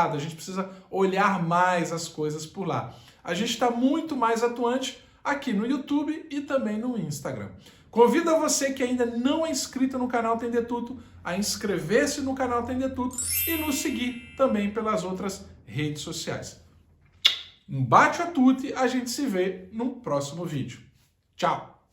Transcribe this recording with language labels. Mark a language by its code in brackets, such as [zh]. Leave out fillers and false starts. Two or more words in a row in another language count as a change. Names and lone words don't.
[pt] A gente precisa olhar mais as coisas por lá. A gente está muito mais atuante aqui no YouTube e também no Instagram. Convido a você que ainda não é inscrito no canal Tem de Tudo a inscrever-se no canal Tem de Tudo e nos seguir também pelas outras redes sociais. [it] Um bacio a tutti, [pt] a gente se vê no próximo vídeo. Tchau!